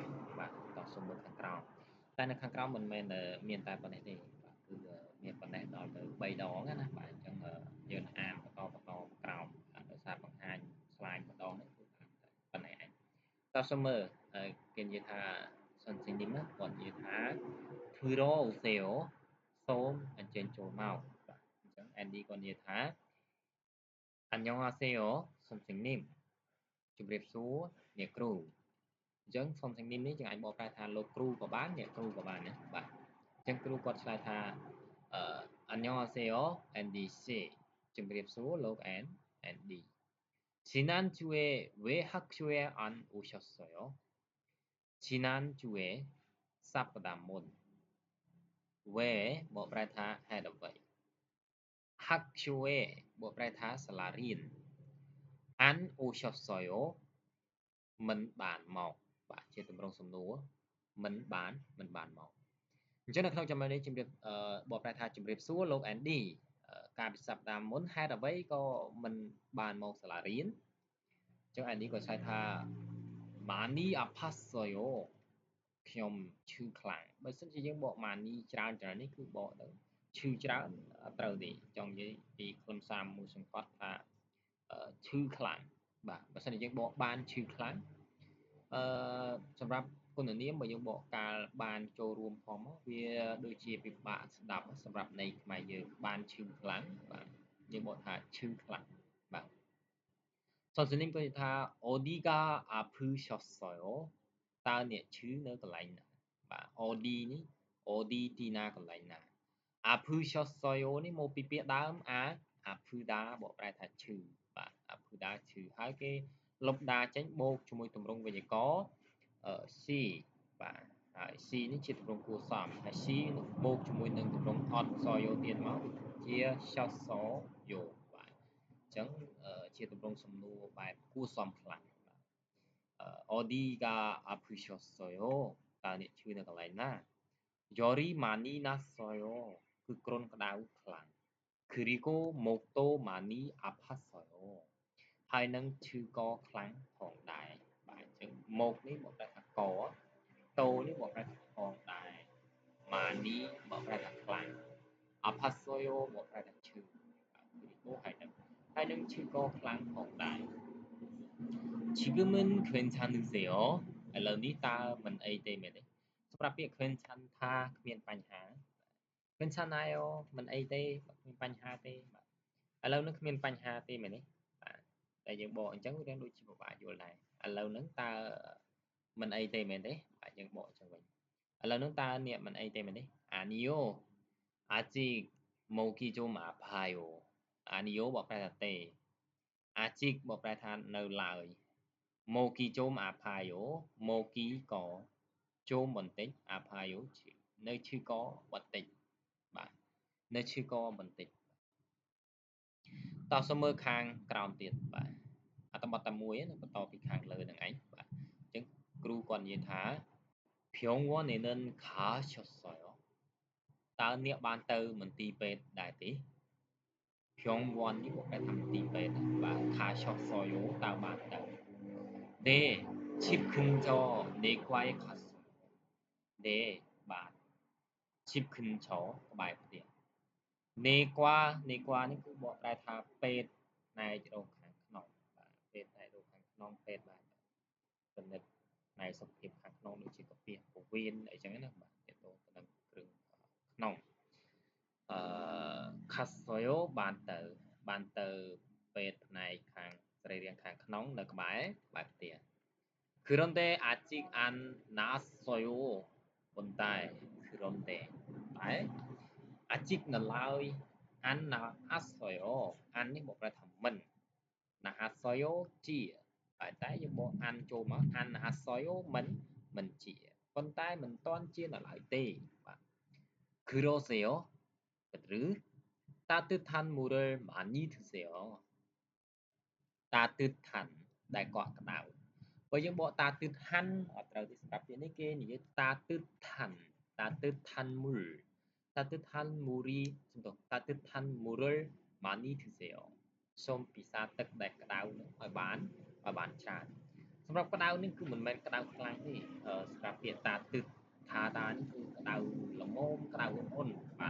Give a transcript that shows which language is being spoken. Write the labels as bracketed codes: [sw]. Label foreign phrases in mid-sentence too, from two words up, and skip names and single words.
[km] បាទតោះសូមមើលខាងក្រោមតែនៅខាងក្រោមមិនមែនមានតែប៉ុណ្ណេះទេបាទគឺមានប៉ុណ្ណេះដល់ទៅ3ដងណាបាទអញ្ចឹងយើងអានបន្តក្រោមដោយសារបង្ហាញ slide ម្ដងនេះគឺប៉ុណ្ណេះឯងតោះសូមមើលគេនិយាយថា 선생님은គាត់និយាយថា 들어오세요 សូមអញ្ជើញចូលមកបាទអញ្ចឹង Andy គាត់និយាយថា [ko] 안녕하세요 선생님 [km] ជម្រាបសួរអ្នកគ្រូអញ្ចឹង 선생님 នេះយើងអាចបកប្រែថាលោកគ្រូក៏បានអ្នកគ្រូក៏បានណាបាទអញ្ចឹងគ្រូគាត់ឆ្លើយថា [ko] 안녕하세요 Andy 씨 [km] ជម្រាបសួរលោក Andy [ko] 지난주에 왜 학교에 안 오셨어요? [km] 지난주에 សប្តាហ៍មុន where បកប្រែថាហេតុអ្វី 학교에 បកប្រែថាសាលារៀន an 오셨어요 មិនបានមកបាទជាទម្រង់សំណួរមិនបានមកអញ្ចឹងនៅក្នុងចំណុចនេះជំរាបបកប្រែថាជំរាបសួរលោក Andy កាលពីសប្តាហ៍មុនហេតុអ្វីក៏មិនបានមកសាលារៀនអញ្ចឹង Andy ក៏ឆ្លើយថា [ko] 많이 아팠어요 [km] ខ្ញុំឈឺខ្លាំងបើសិនជាយើងបកម៉ានីច្រើននេះគឺបកទៅឈឺច្រើនត្រូវទេចង់និយាយពីគុណសាមមួយសង្កត់ថាឈឺខ្លាំងបាទបើសិនជាយើងបកបានឈឺខ្លាំងសម្រាប់គុណនាមបើយើងបកកាលបានចូលរួមផងមកវាដូចជាពិបាកស្ដាប់សម្រាប់ន័យខ្មែរយើងបានឈឺខ្លាំងបាទយើងបកថាឈឺខ្លាំងបាទ 선생님ក៏និយាយថា [ko] 어디가 아프셨어요 [km] តើអ្នកឈឺនៅកន្លែងណាបាទ OD នេះ OD ទីណាកន្លែងណា 아프셨어요 នេះមកពីពាក្យដើម아프다 បកប្រែថាឈឺបាទ 아프다 ឈឺហើយគេលុបដាចេញបូកជាមួយទម្រង់វេយ្យាករណ៍C បាទហើយ C នេះជាទម្រង់គួរសមហើយ C នឹងបូកជាមួយនឹងទម្រង់អត់សយោទៀតមកជា 셨어요 បាទអញ្ចឹងជាទម្រង់សំណួរបែបគួរសមខ្លាំង [ko] 어디가 아프셨어요? [km] តើអ្នកឈឺនៅកន្លែងណា [ko] 열이 많이 났어요. [km] គឺគ្រុនក្តៅខ្លាំង [ko] 그리고 목도 많이 아팠어요. [km] ហើយនឹងឈឺកខ្លាំងផងដែរបាទអញ្ចឹងមកនេះបកប្រែថាកតោនេះបកប្រែថាផងដែរ 많이 បកប្រែថាខ្លាំង 아팠어요 បកប្រែថាឈឺ 그리고 ហើយនឹងឈឺកខ្លាំងផងដែរ [ko] 지금은 괜찮으세요? [km] ឥឡូវនេះតើមិនអីទេមែនទេសម្រាប់ពាក្យ 괜찮다 គ្មានបញ្ហា 괜찮아요 មិនអីទេគ្មាន បញ្ហាទេបាទឥឡូវនេះគ្មានបញ្ហាទេមែនទេបាទតែយើងបកអញ្ចឹងវាដូចជាពិបាកយល់ដែរឥឡូវហ្នឹងតើមិនអីទេមែនទេបាទយើងបកអញ្ចឹងវិញឥឡូវហ្នឹងតើអ្នកមិនអីទេមែនទេ [ko] 아니요 아직 목이 좀 아파요 아니요 [km] បកប្រែថាទេ 아직 បកប្រែថានៅឡើយ [ko] 모기 좀 아파요. [km] 모기 ក៏ជុំបន្តិច 아파요 ឈឺនៅឈឺកបន្តិចបាទនៅឈឺកបន្តិចតោះសូមមើលខាងក្រោមទៀតបាទអត្ថបទតែមួយនឹងបន្តពីខាងលើនឹងឯងបាទអញ្ចឹងគ្រូគាត់និយាយថា [ko] 병원에는 가셨어요. [km] តើអ្នកបានទៅមន្ទីរពេទ្យដែរទេ 병원 នេះបកប្រែថាមន្ទីរពេទ្យបាទ 가셨어요 តើបានទៅ [ko] 네, 집 근처 내과에 갔어요. 네, [km] បាទ [ko] 집 근처 [km] ក្បែរផ្ទះ 내과 នេះគឺបកប្រែថាពេទ្យផ្នែករោគខាងក្នុងបាទពេទ្យផ្នែករោគខាងក្នុងពេទ្យបាទពិនិត្យផ្នែកសុខភាពខាងក្នុងដូចជាកាពះពោះវៀនអីចឹងណាបាទទាក់ទងទៅនឹងគ្រឿងក្នុង 갔어요 បានទៅពេទ្យផ្នែកខាងសរីរាង្គខាងក្នុងនៅក្បែរផ្ទះ [ko] 그런데 아직 안 나았어요. 본데 그런데 아직 នៅឡើយ 안 나았어요. [km] 안 នេះបកប្រែថាមិន 나았어요 ជាតែយើងបក 안 ចូលមក [ko] 안 나았어요 [km] មិនជាប៉ុន្តែមិនទាន់ជានៅឡើយទេបាទ 그러세요? [ko] ឬ 따뜻한 물을 많이 드세요. [km] 따뜻한 ដែលកក់ក្ដៅបើយើងបកតាទិដ្ឋានអត់ត្រូវទេសម្រាប់ពាក្យនេះគេនិយាយតាទិដ្ឋានមូលតាទិដ្ឋានមូរីសំទោសតាទិដ្ឋានមូរិលម៉ានីធិសេអសូមពិ សាទឹកដែលក្តៅនឹងឲ្យបានច្រើនសម្រាប់ក្តៅនេះគឺមិនមែនក្តៅខ្លាំងទេសម្រាប់ពាក្យតាទិដ្ឋាតានេះគឺក្តៅល្មមក្តៅអ៊ុនបាទ